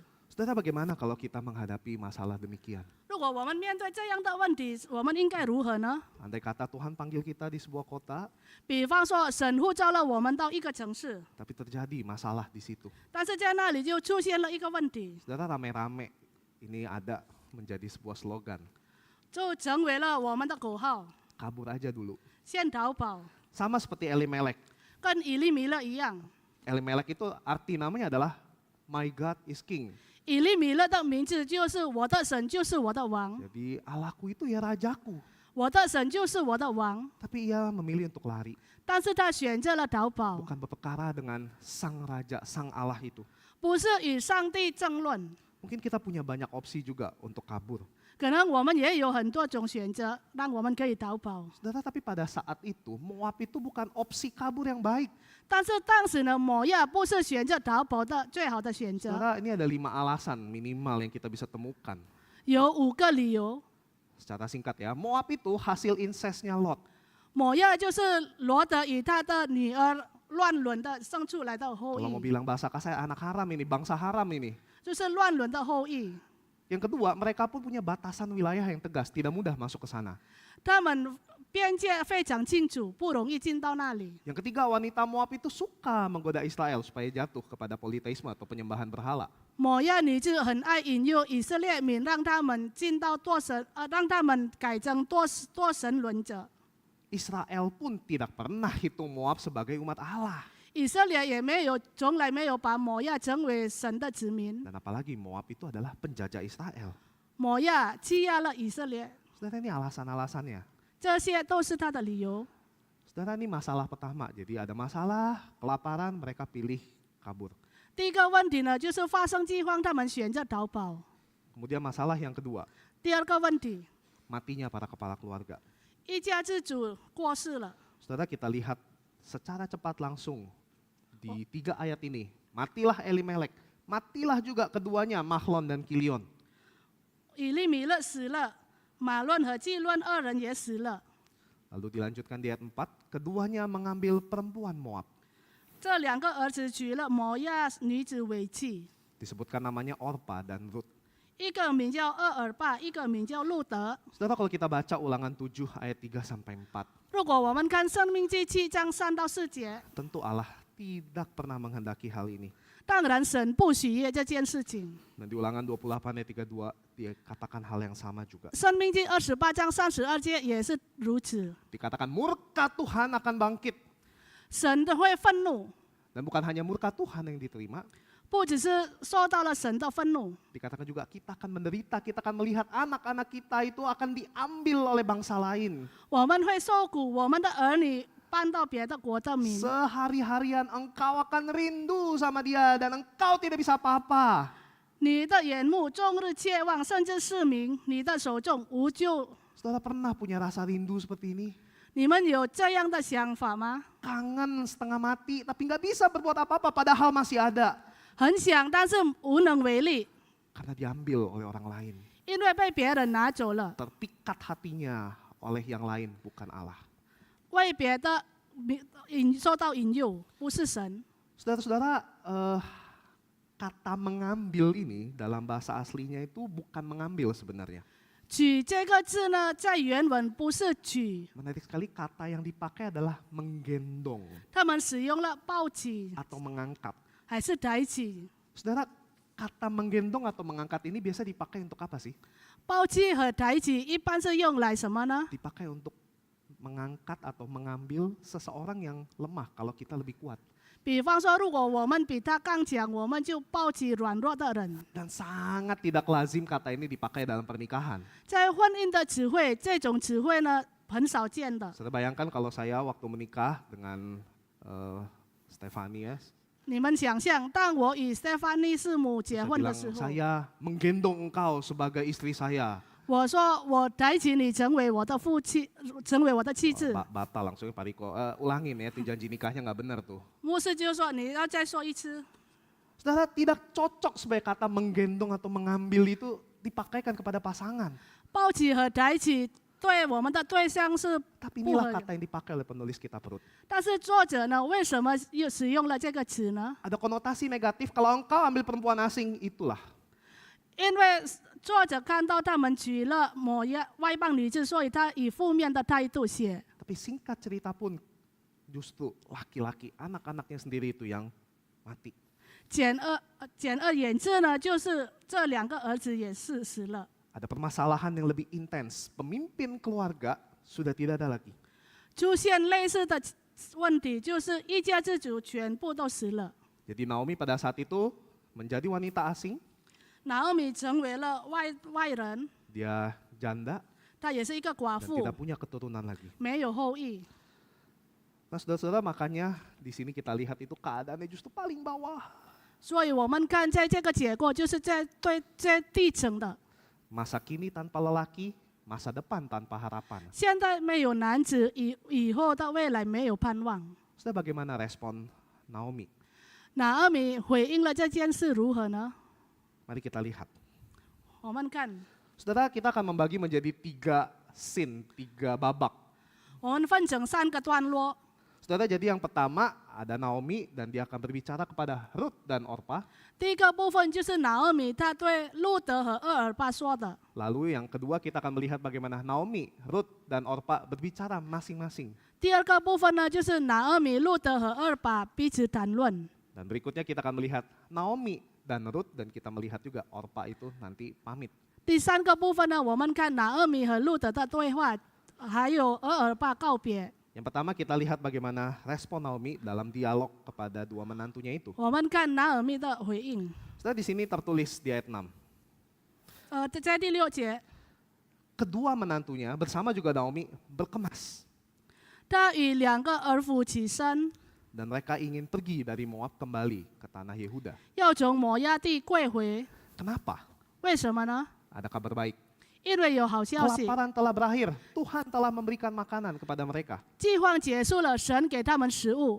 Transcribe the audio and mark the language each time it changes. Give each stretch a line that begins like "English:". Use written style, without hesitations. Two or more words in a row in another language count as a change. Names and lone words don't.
Indonesian: Saudara, bagaimana kalau kita menghadapi masalah demikian?
Chinese: 如果我们面对这样的问题，我们应该如何呢？
Indonesian: Andai kata Tuhan panggil kita di sebuah kota,
Chinese: 比方说，神呼召了我们到一个城市，
Indonesian: tapi terjadi masalah di situ.
Chinese: 但是在那里就出现了一个问题，
Indonesian: Saudara, rame-rame ini ada menjadi sebuah slogan.
Chinese: 就成为了我们的口号：
Indonesian: Kabur aja dulu.
Chinese: 先逃跑，
Indonesian: Sama seperti Elimelek.
Chinese: 跟以利米勒一样。
Indonesian: Elimelek itu arti namanya adalah
English: My God is King.
Chinese: 以利米勒的名字就是我的神就是我的王，
Indonesian: Jadi Allahku itu ya rajaku.
Chinese: 我的神就是我的王。
Indonesian: Tapi ia memilih untuk lari.
Chinese: 但是他选择了逃跑，
Indonesian: Bukan berperkara dengan sang raja, sang Allah itu.
Chinese: 不是与上帝争论。
Indonesian: Mungkin kita punya banyak opsi juga untuk kabur.
Chinese: 可能我们也有很多种选择，让我们可以逃跑。
Indonesian: Saudara, tapi pada saat itu Moab itu bukan opsi kabur yang baik.
Chinese: 但是当时呢，摩亚不是选择逃跑的最好的选择，
Indonesian: Saudara, ini ada 5 alasan minimal yang kita bisa temukan.
Chinese: 有5个理由。
Indonesian: Secara singkat ya, Moab itu hasil insestnya Lot.
Chinese: 摩亚就是罗德与他的女儿乱伦的生出来的后
Indonesian: Kalau mau
Chinese: 裔，
Indonesian: bilang bahasa kasar, anak haram ini, bangsa haram ini.
Chinese: 就是乱伦的后裔。
Indonesian: Yang kedua, mereka pun punya batasan wilayah yang tegas, tidak mudah masuk ke sana.
Chinese: 他们边界非常清楚，不容易进到那里。
Indonesian: Yang ketiga, wanita Moab itu suka menggoda Israel supaya jatuh kepada politeisme atau penyembahan berhala.
Chinese: 摩亚女子很爱引诱以色列民，让他们进到让他们改成多神论者。
Indonesian: Israel pun tidak pernah hitung Moab sebagai umat Allah.
Chinese: 以色列也从来没有把摩亚成为神的子民。
Indonesian: Dan apalagi Moab itu adalah penjajah Israel.
Chinese: 摩亚欺压了以色列，
Indonesian: Saudara, ini alasan-alasannya.
Chinese: 这些都是他的理由。
Indonesian: Saudara, ini masalah pertama. Jadi ada masalah, kelaparan, mereka pilih kabur.
Chinese: 第一个问题呢，就是发生饥荒，他们选择逃跑。
Indonesian: Kemudian masalah yang kedua,
Chinese: 第二个问题，
Indonesian: matinya para kepala keluarga.
Chinese: 一家之主过世了。
Indonesian: Saudara, kita lihat secara cepat langsung di 3 ayat ini. Matilah Elimelek, matilah juga keduanya Mahlon dan Kilion.
Chinese: 以利米勒死了，马论和基论2人也死了。
Indonesian: Lalu dilanjutkan di ayat 4, keduanya mengambil perempuan Moab.
Chinese: 这2个儿子娶了摩亚女子为妻，
Indonesian: Disebutkan namanya Orpa dan Rut.
Chinese: 一个名叫厄尔巴，一个名叫路德。
Indonesian: Saudara, kalau kita baca ulangan 7 ayat 3 sampai 4,
Chinese: 如果我们看《生命记》7章3到4节，
Indonesian: tentu Allah tidak pernah menghendaki hal ini.
Chinese: 当然神不喜悦这件事情。
Indonesian: Dan di ulangan 28 ayat 32 dia katakan hal yang sama juga.
Chinese: 《生命记》28章32节也是如此，
Indonesian: Dikatakan murka Tuhan akan bangkit.
Chinese: 神的会愤怒，
Indonesian: Dan bukan hanya murka Tuhan yang diterima,
Chinese: 不只是受到了神的愤怒，
Indonesian: dikatakan juga kita akan menderita, kita akan melihat anak-anak kita itu akan diambil oleh bangsa lain.
Chinese: 我们会受苦，我们的儿女搬到别的国的民。
Indonesian: Sehari-harian engkau akan rindu sama dia dan engkau tidak bisa apa-apa.
Chinese: 你的眼目终日切望，甚至失明，你的手中无救。
Indonesian: Saudara pernah punya rasa rindu seperti ini?
Chinese: 你们有这样的想法吗？
Indonesian: Kangen setengah mati tapi nggak bisa berbuat apa-apa padahal masih ada.
Chinese: 很想，但是无能为力，
Indonesian: Karena diambil oleh orang lain.
Chinese: 因为被别人拿走了，
Indonesian: Terpikat hatinya oleh yang lain bukan Allah.
Chinese: 为别的受到引诱，不是神。
Indonesian: Saudara-saudara, kata mengambil ini dalam bahasa aslinya itu bukan mengambil sebenarnya.
Chinese: 取这个字呢，在原文不是取，
Indonesian: Menarik sekali kata yang dipakai adalah menggendong
Chinese: 他们使用了抱起
Indonesian: atau mengangkat.
Chinese: 还是抬起。
Indonesian: Saudara, kata menggendong atau mengangkat ini biasa dipakai untuk apa sih?
Chinese: 抱起和抬起一般是用来什么呢？
Indonesian: Dipakai untuk mengangkat atau mengambil seseorang yang lemah kalau kita lebih kuat.
Chinese: 比方说，如果我们比他刚强，我们就抱起软弱的人。
Indonesian: Dan sangat tidak lazim kata ini dipakai dalam pernikahan.
Chinese: 在婚姻的词汇，这种词汇呢很少见的。
Indonesian: Saudara bayangkan kalau saya waktu menikah dengan Stefani ya,
Chinese: 你们想象，当我与 Stephanie 师母结
Indonesian: saya
Chinese: 婚的
Indonesian: bilang
Chinese: 时候，
Indonesian: saya menggendong engkau sebagai istri saya.
Chinese: 我说我抬起你成为我的父亲，成为我的妻子。
Indonesian: Batal langsung Pak Riko. Ulangin ya, itu janji nikahnya nggak benar tuh.
Chinese: 牧师就说你要再说一次。
Indonesian: Saudara, tidak cocok sebagai kata menggendong atau mengambil itu dipakaikan kepada pasangan.
Chinese: 抱起和抬起对我们的对象是
Indonesian: Tapi
Chinese: 不
Indonesian: inilah
Chinese: 合理。
Indonesian: kata yang dipakai oleh penulis Kitab Rut.
Chinese: 但是作者呢，为什么又使用了这个词呢？
Indonesian: Ada konotasi negatif kalau engkau ambil perempuan asing, itulah.
Chinese: 因为作者看到他们娶了某一外邦女子，所以他以负面的态度写。
Indonesian: Tapi singkat cerita pun justru laki-laki, anak-anaknya sendiri itu yang mati.
Chinese: 简而言之呢，就是这两个儿子也是死了。
Indonesian: Ada permasalahan yang lebih intens. Pemimpin keluarga sudah tidak ada lagi.
Chinese: 出现类似的问题，就是一家之主全部都死了。
Indonesian: Jadi Naomi pada saat itu menjadi wanita asing,
Chinese: 拿俄米成为了外人，
Indonesian: dia janda
Chinese: 她也是一个寡
Indonesian: dan
Chinese: 妇，
Indonesian: tidak punya keturunan lagi.
Chinese: 没有后裔。
Indonesian: Nah saudara-saudara, makanya di sini kita lihat itu keadaannya justru paling bawah.
Chinese: 所以我们看在这个结果，就是在对最地层的。
Indonesian: Masa kini tanpa lelaki, masa depan tanpa harapan.
Chinese: 现在没有男子，以后的未来没有盼望。
Indonesian: Saudara, bagaimana respon Naomi?
Chinese: 拿俄米回应了这件事如何呢？
Indonesian: Mari kita lihat.
Chinese: 我们看，
Indonesian: Saudara, kita akan membagi menjadi 3 scene, 3 babak.
Chinese: 我们分成3个段落。
Indonesian: Saudara, jadi yang pertama ada Naomi dan dia akan berbicara kepada Rut dan Orpa.
Chinese: 第一个部分就是拿俄米他对路德和厄尔巴说的。
Indonesian: Lalu yang kedua kita akan melihat bagaimana Naomi, Rut dan Orpa berbicara masing-masing.
Chinese: 第二个部分呢，就是拿俄米、路德和厄尔巴彼此谈论。
Indonesian: Dan berikutnya kita akan melihat Naomi dan Rut dan kita melihat juga Orpa itu nanti pamit.
Chinese: 第3个部分呢，我们看拿俄米和路德的对话，还有厄尔巴告别。
Indonesian: Yang pertama kita lihat bagaimana respon Naomi dalam dialog kepada 2 menantunya itu.
Chinese: 我们看拿俄米的回应。
Indonesian: Saudara, di sini tertulis di ayat 6.
Chinese: 在第6节，
Indonesian: Kedua menantunya bersama juga Naomi berkemas
Chinese: 他与2个儿妇起身，
Indonesian: dan mereka ingin pergi dari Moab kembali ke tanah Yehuda.
Chinese: 要从摩押地归回。
Indonesian: Kenapa?
Chinese: 为什么呢？
Indonesian: Ada kabar baik.
Chinese: 因为有好消息，
Indonesian: Kelaparan telah berakhir. Tuhan telah memberikan makanan kepada mereka.
Chinese: 饥荒结束了，神给他们食物。